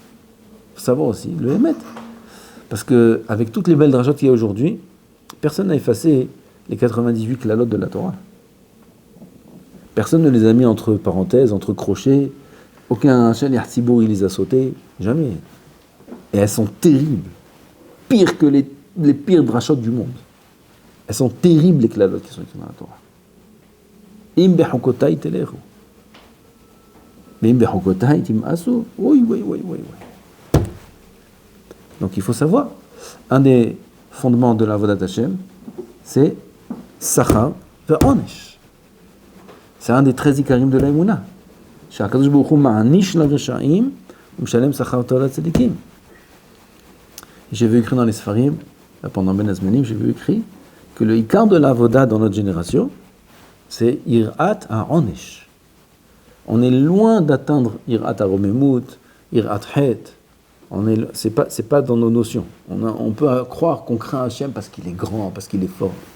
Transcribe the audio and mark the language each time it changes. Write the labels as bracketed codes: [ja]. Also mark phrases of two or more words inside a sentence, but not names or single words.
[fr] Parce qu'avec toutes les belles drachot qu'il y a aujourd'hui, personne n'a effacé les 98 klalot de la Torah. Personne ne les a mis entre parenthèses, entre crochets. Aucun [he] שליח ציבור, [fr] il les a sautés. Jamais. Et elles sont terribles. Pires que les pires drachot du monde. Elles sont terribles, les klalot qui sont écrits dans la Torah. [he] אם בחקתי תלכו. אם בחקתי תמאסו. [fr] Oui. Donc il faut savoir, un des fondements de la [he] עבודת השם, [fr] c'est [he] שכר ועונש. [fr] C'est un des 13 ikarim de l'Aïmouna. [he] שהקדוש ברוך הוא מעניש לרשעים ומשלם שכר תורה צדיקים. [fr] J'ai vu écrit dans les Sfarim, pendant [he] בין הזמנים, [fr] j'ai vu écrit que le ikar de l'Avoda dans notre génération, c'est [he] יראת העונש. [fr] On est loin d'atteindre [he] יראת הרוממות, יראת חטא. [fr] C'est pas dans nos notions. On peut croire qu'on craint Hachem parce qu'il est grand, parce qu'il est fort.